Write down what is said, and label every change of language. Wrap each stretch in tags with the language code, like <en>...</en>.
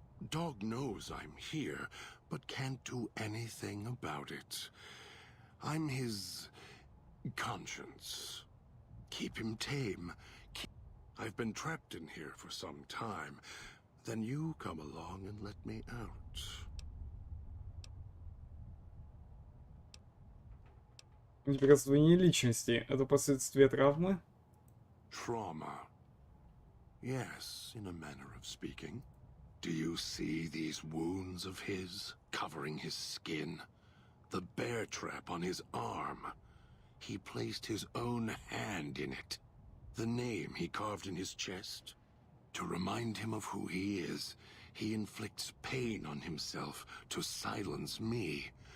<en>Dog knows I'm here, but can't do anything about it. I'm his conscience. Keep him tame. I've been trapped in here for some time. Then you come along and let me out.</en> <ru>У тебя раздвоение личности. Это последствия травмы?</ru> <en>Trauma. Yes, in a manner of speaking. Do you see these wounds of his covering his skin? The bear trap on his arm. He placed his own hand in it. The name he carved in his chest. To remind him of who he is, he inflicts pain on himself to silence me.</en>